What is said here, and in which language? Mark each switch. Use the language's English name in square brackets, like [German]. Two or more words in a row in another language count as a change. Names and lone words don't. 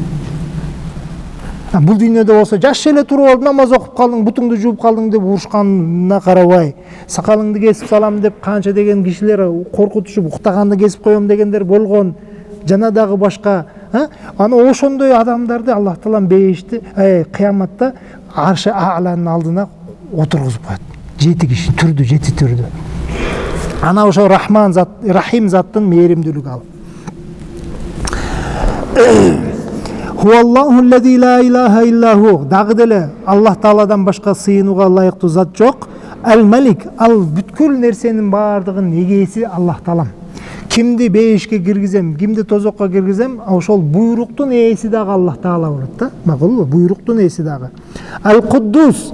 [Kyrgyz] Бул дүйнөдө болсо жаш эле туруп алып намаз окуп калдың, бутуңду жууп калдың деп урушканына карабай, сакалыңды кесип салам деп канча деген кишилер коркутушуп уктаганды кесип коем дегендер болгон, жана дагы башка. Аны ошондой адамдарды Аллах Таалам бейишти, кыяматта Аршы Ааланын алдына отургузуп коет. 7 киши түрдү, 7 түрдү. Ана ошо Рахман зат, Рахим заттын мээримдүүлүгү ал. [Arabic] هو الله الذي لا إله إلا هو. [Kyrgyz] Дагы деле Аллах Тааладан башка сыйынууга ылайыктуу зат жок. Ал-Малик, ал бүткүл нерсенин баардыгын эгеси Аллах Таалам. Кимди бейишке киргизем, кимди тозокко киргизем, ошол буйруктун ээси дагы Аллах Таала болот да. Макулбу? Буйруктун ээси дагы. Ал-Куддус.